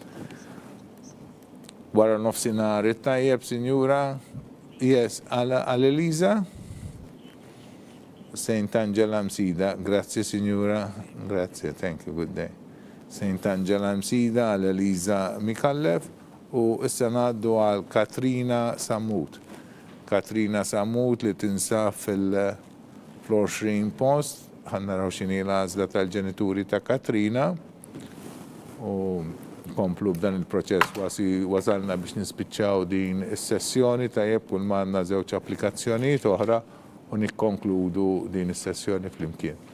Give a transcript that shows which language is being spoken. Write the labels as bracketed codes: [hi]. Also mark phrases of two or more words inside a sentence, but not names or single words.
[mt] Wara nofsinhar it-tajjeb, Sinjura. Yes, għal Eliza. St. [it] Angela Msida, grazie Signora, grazie, [en] thank you, good day. [mt] St. Angela Msida għal Eliza Mikallef u issa ngħaddu għal Katrina Samut. Katrina Samut li tinsab fil-20 post, ħannaraw x'inhi l-għażla tal-ġenituri ta' Katrina u komplu b'dan il-proċess wasalna biex nispiċċaw din is-sessjoni tajjeb kull ma għandna żewġ applikazzjonijiet oħra u nikkonkludu din is-sessjoni flimkien.